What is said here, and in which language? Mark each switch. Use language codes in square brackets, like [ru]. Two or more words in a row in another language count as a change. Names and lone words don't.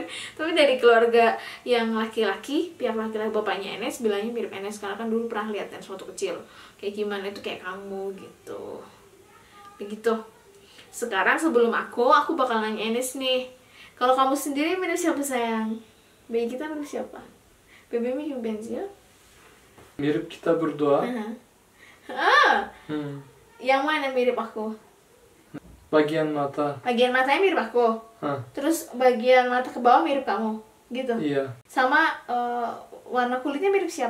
[id] Tapi dari keluarga yang laki-laki, pihak laki-laki bapaknya Enes bilangnya mirip Enes, karena kan dulu pernah lihat Enes waktu kecil kayak gimana itu kayak kamu gitu. Begitu. Sekarang sebelum aku bakal nanya Enes nih, kalau kamu sendiri mirip siapa sayang? Bayi kita mirip siapa? [tr] Bebeğime kim benziyor? [id] Mirip kita berdua. Yang mana mirip aku? Bagian mata. Bagian matanya mirip aku. Terus bagian mata ke bawah mirip kamu, gitu. Iya. Sama warna kulitnya mirip siapa?